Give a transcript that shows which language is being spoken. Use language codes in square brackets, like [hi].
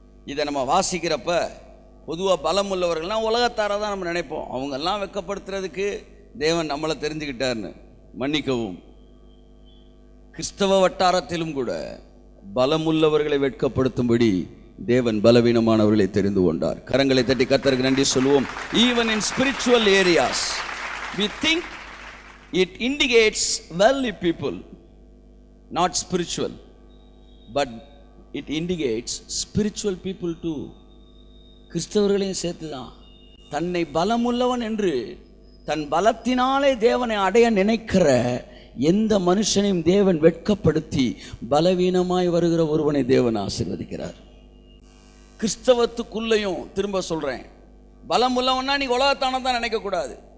[ta] இதை நம்ம வாசிக்கிறப்ப பொதுவாக பலமுள்ளவர்கள்லாம் உலகத்தார தான் நம்ம நினைப்போம். அவங்கெல்லாம் வெட்கப்படுத்துறதுக்கு தேவன் நம்மளை தெரிஞ்சுக்கிட்டார்னு. மன்னிக்கவும், கிறிஸ்தவ வட்டாரத்திலும் கூட பலமுள்ளவர்களை வெட்கப்படுத்தும்படி தேவன் பலவீனமானவர்களை தெரிந்து கொண்டார். கரங்களை தட்டி கர்த்தருக்கு நன்றி சொல்லுவோம். [en] Even in spiritual areas we think it indicates worldly people, not spiritual, but it indicates spiritual people too. [ta] கிறிஸ்தவர்களையும் சேர்த்துதான். தன்னை பலமுள்ளவன் என்று தன் பலத்தினாலே தேவனை அடைய நினைக்கிற எந்த மனுஷனையும் தேவன் வெட்கப்படுத்தி பலவீனமாய் வருகிற ஒருவனை தேவன் ஆசீர்வதிக்கிறார். கிறிஸ்தவத்துக்குள்ளேயும் திரும்ப சொல்றேன், பலம் உள்ளவன்னா நீ உலகத்தானதான் தான் நினைக்க கூடாது.